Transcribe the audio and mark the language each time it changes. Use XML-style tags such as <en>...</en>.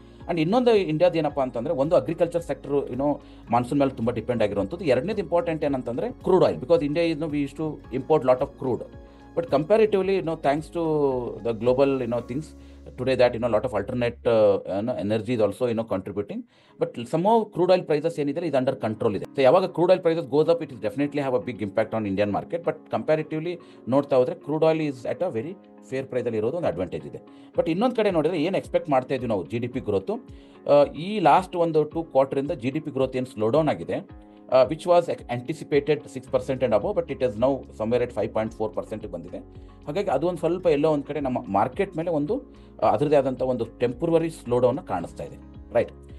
<kn>And ಇನ್ನೊಂದು ಇಂಡಿಯಾದ ಏನಪ್ಪ ಅಂತಂದರೆ, ಒಂದು ಅಗ್ರಿಕಲ್ಚರ್ ಸೆಕ್ಟರ್ ಮಾನ್ಸೂನ್ ಮೇಲೆ ತುಂಬ ಡಿಪೆಂಡ್ ಆಗಿರುವಂಥದ್ದು. ಎರಡನೇದು ಇಂಪಾರ್ಟೆಂಟ್ ಏನಂತಂದರೆ crude oil,</kn> <en>Because India we use to import lot of crude. But comparatively, thanks to the global, things today, that lot of alternate energy is also contributing. But somehow crude oil prices is under control. So yaವಾಗ crude oil prices goes up, it will definitely have a big impact on Indian market. But comparatively</en> <kn>ನೋಡ್ತಾ ಹೋದ್ರೆ</kn> <en>crude oil is at a very fair price</en> <kn>ಅಲ್ಲಿ ಇರೋದು ಒಂದು advantage ಇದೆ. But ಇನ್ನೊಂದು ಕಡೆ ನೋಡಿದ್ರೆ ಏನು ಎಕ್ಸ್ಪೆಕ್ಟ್ ಮಾಡ್ತಾ ಇದ್ವಿ ನಾವು GDP ಗ್ರೋತು, ಈ ಲಾಸ್ಟ್ ಒಂದು 2 quarter GDP ಗ್ರೋತ್ ಏನು ಸ್ಲೋ ಡೌನ್ ಆಗಿದೆ,</kn> <en>which was anticipated 6% and above, but it is now somewhere at 5.4%</en> <kn>ಬಂದಿದೆ. ಹಾಗಾಗಿ ಅದು ಒಂದು ಸ್ವಲ್ಪ ಎಲ್ಲೋ ಒಂದು ಕಡೆ ನಮ್ಮ ಮಾರ್ಕೆಟ್ ಮೇಲೆ ಒಂದು ಅದರದೇ ಆದಂಥ ಒಂದು ಟೆಂಪ್ರವರಿ ಸ್ಲೋ ಡೌನ್ನ ಕಾಣಿಸ್ತಾ ಇದೆ, ರೈಟ್.</kn>